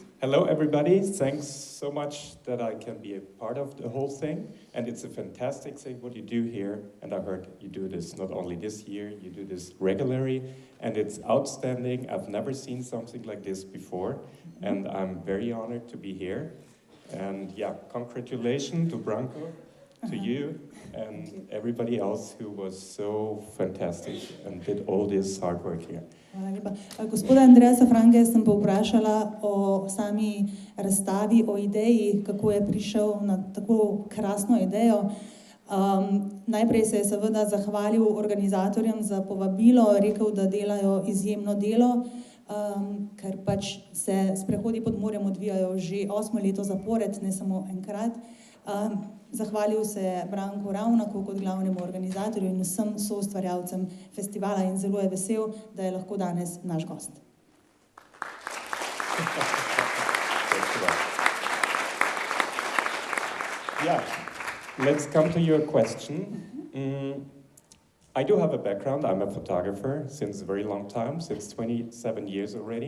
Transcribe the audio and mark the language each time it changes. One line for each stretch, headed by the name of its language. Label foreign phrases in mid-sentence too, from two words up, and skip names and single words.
English: Hello everybody, thanks so much that I can be a part of the whole thing, and it's a fantastic thing what you do here, and I heard you do this not only this year, you do this regularly, and it's outstanding. I've never seen something like this before, and I'm very honored to be here. And yeah, congratulations to Branko to you and everybody else who was so fantastic and did all this hard work here.
Slovenian: Hvala lepa. Gospoda Andreasa Franke sem povprašala o sami razstavi, o ideji, kako je prišel na tako krasno idejo. Najprej se je seveda zahvalil organizatorjem za povabilo, rekel, da delajo izjemno delo, ker pač se sprehodi pod morjem odvijajo že 8. leto zapored, ne samo enkrat. Zahvalil se je Branku Ravnaku kot glavnemu organizatorju in vsem soustvarjalcem festivala in zelo je vesel, da je lahko danes naš gost.
English: Yeah, let's come to your question. I do have a background. I'm a photographer since a very long time, since 27 years already.